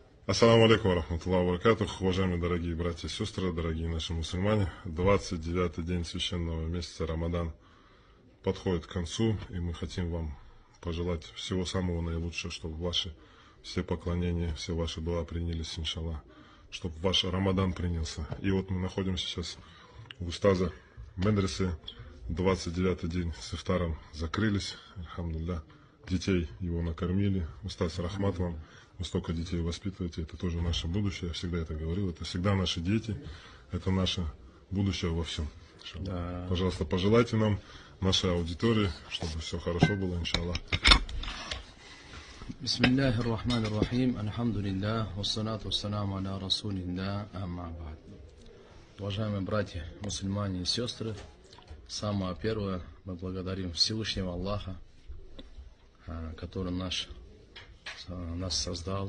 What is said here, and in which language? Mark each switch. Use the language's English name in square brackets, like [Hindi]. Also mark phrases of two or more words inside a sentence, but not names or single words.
[Arabic] السلام عليكم ورحمة الله وبركاته. [Russian] Уважаемые дорогие братья и сестры, дорогие наши мусульмане, 29-й день священного месяца Рамадан подходит к концу, и мы хотим вам пожелать всего самого наилучшего, чтобы ваши все поклонения, все ваши дуа принялись, иншаллах, чтобы ваш Рамадан принялся. И вот мы находимся сейчас у устаза медресе, 29-й день с ифтаром закрылись, альхамдулилля. Детей его накормили. Устаз, рахмат вам. Вы столько детей воспитываете, это тоже наше будущее. Я всегда это говорил. Это всегда наши дети. Это наше будущее во всем. Да. Пожалуйста, пожелайте нам, нашей аудитории, чтобы все хорошо было, иншаллах. [Arabic] بسم الله الرحمن الرحيم. الحمد لله. والصلاة والسلام على رسول الله. أما بعد. [Russian] Уважаемые братья, мусульмане и сестры, самое первое, мы благодарим Всевышнего Аллаха, который нас создал,